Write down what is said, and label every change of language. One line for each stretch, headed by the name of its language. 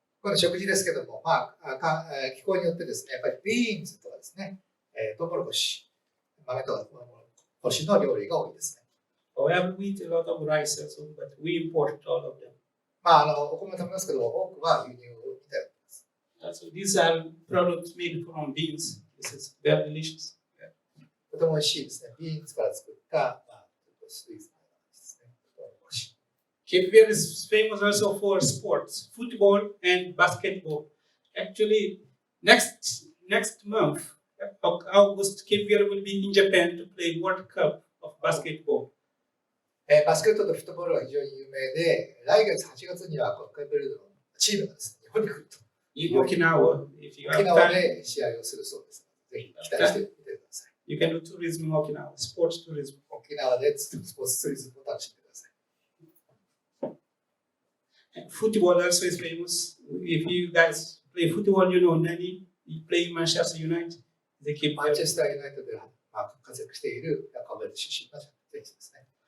Japanese: この食事ですけども、気候によってですね、やっぱりビーンズとかですね、トウモロコシ、豆とかトウモロコシの料理が多いですね。
English: However, we eat a lot of rice also, but we import all of them.
Japanese: お米食べますけど、多くは輸入をいただきます。
English: So these are products made from beans. This is very delicious.
Japanese: とても美味しいですね。ビーンズから作った、スイーツのような感じですね。トウモロコシ。
English: Cape Verde is famous also for sports, football and basketball. Actually, next month, August, Cape Verde will be in Japan to play World Cup of basketball.
Japanese: バスケットとフットボールは非常に有名で、来月8月にはケープベルデのチームがですね、日本に来ると。
English: In Okinawa, if you have
Japanese: 沖縄
English: time,
Japanese: で試合をするそうです。ぜひ期待してみてください。
English: you can do tourism in Okinawa, sports tourism.
Japanese: 沖縄でスポーツツーリズムを楽しんでください。
English: And football also is famous. If you guys play football, you know Nani. You play Manchester United. They keep
Japanese: マンチェスターユナイトで活躍しているカーボベルデ出身の選手ですね。